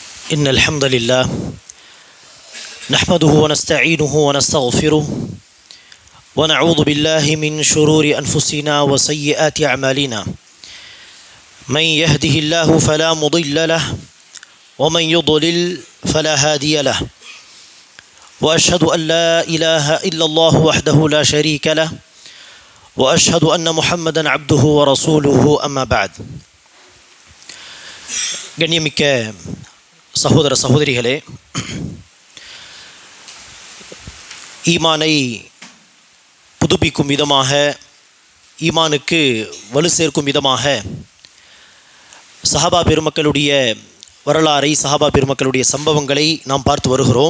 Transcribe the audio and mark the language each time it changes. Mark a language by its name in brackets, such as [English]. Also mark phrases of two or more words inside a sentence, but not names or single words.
[Arabic] إن الحمد لله نحمده ونستعينه ونستغفره ونعوذ بالله من شرور أنفسنا وسيئات أعمالنا من يهده الله فلا مضل له ومن يضلل فلا هادي له وأشهد أن لا إله إلا الله وحده لا شريك له وأشهد أن محمدا عبده ورسوله أما بعد. [Tamil] கண்ணியமிக்க சகோதர சகோதரிகளே, ஈமானை புதுப்பிக்கும் விதமாக, ஈமானுக்கு வலு சேர்க்கும் விதமாக சஹாபா பெருமக்களுடைய வரலாறை, சஹாபா பெருமக்களுடைய சம்பவங்களை நாம் பார்த்து வருகிறோம்.